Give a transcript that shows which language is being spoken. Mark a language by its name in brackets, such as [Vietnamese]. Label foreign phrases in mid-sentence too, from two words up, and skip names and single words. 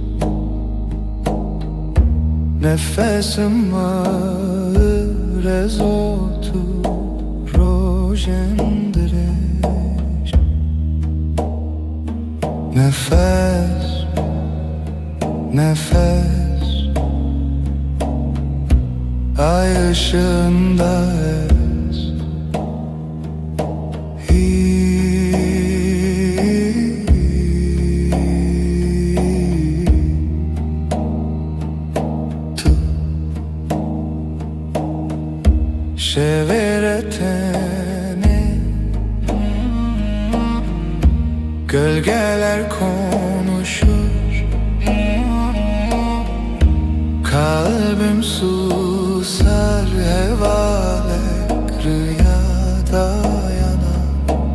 [Turkish] nefesim ağır [Kurdish] ez otur rojên dirêj [Turkish] nefes nefes ay ışığında [Kurdish] ez tu [Turkish] şeveretene Gölgeler konuşur, kalbim susar, hevalek rüyada yanar.